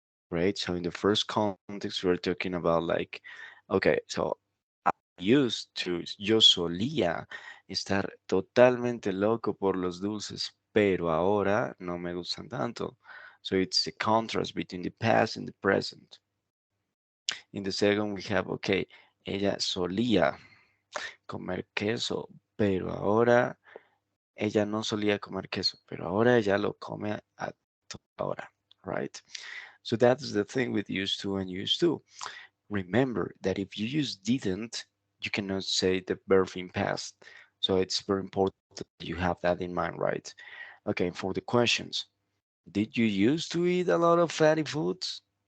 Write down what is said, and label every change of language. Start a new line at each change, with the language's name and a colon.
English: Right? So in the first context, we're talking about like, okay, so used to,
Spanish: yo solía estar totalmente loco por los dulces, pero ahora no me gustan tanto.
English: So it's a contrast between the past and the present. In the second, we have, okay,
Spanish: ella solía comer queso, pero ahora ella no solía comer queso, pero ahora ella lo come a toda hora, right?
English: So that's the thing with used to and used to. Remember that if you use didn't, you cannot say the verb in past. So it's very important that you have that in mind, right? Okay, for the questions, did you used to eat a lot of fatty foods?